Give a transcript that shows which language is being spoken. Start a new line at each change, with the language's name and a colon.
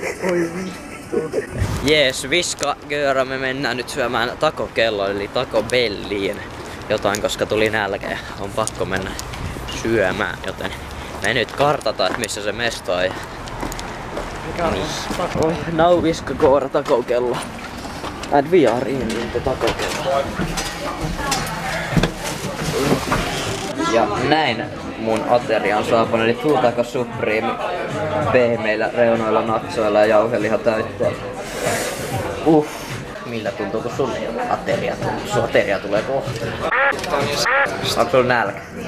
Finnish: Oi vittu. Jees, Viska Göra, me mennään nyt syömään Taco Kelloon eli Taco Belliin jotain, koska tuli nälkä ja on pakko mennä syömään, joten me nyt kartataan, että missä se mesto on. Mikä on Taco?
English: Oh, now Viska Göra Taco Kello. And we are in the Taco Kello.
Finnish: Ja näin mun ateria on saapunut, eli Full Taco Supreme pehmeillä reunoilla, natsoilla ja jauhelihatäytteellä. Millä tuntuu, kun sun ateria tuntuu? Sun ateria tulee kohta. Onko sulla nälkä?